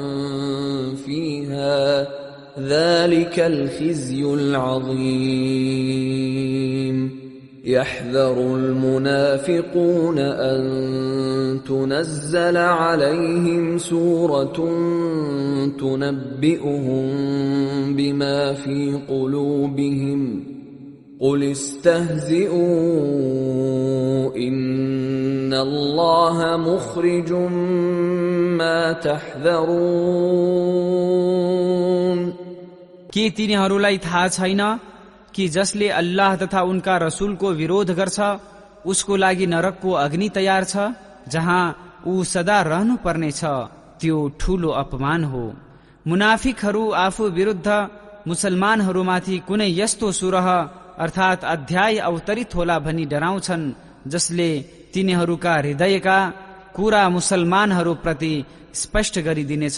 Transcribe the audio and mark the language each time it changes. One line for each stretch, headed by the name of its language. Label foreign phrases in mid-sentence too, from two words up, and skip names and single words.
Arabic: فيها ذلك الخزي العظيم يحذر المنافقون أن تنزل عليهم سورة تنبئهم بما في قلوبهم قل استهزئوا إن الله مخرج ما تحذرون।
Nepali: के तिनीहरूलाई थाहा छैन कि जसले अल्लाह तथा उनका रसूलको विरोध गर्छ उसको लागि नरकको अग्नि तयार छ जहाँ ऊ सदा रहनु पर्नेछ। त्यो ठूलो अपमान हो। मुनाफिकहरू आफू विरुद्ध मुसलमानहरूमाथि कुनै यस्तो सुरह अर्थात् अध्याय अवतरित होला भनी डराउँछन् जसले तिनीहरूका हृदयका कुरा मुसलमानहरूप्रति स्पष्ट गरिदिनेछ।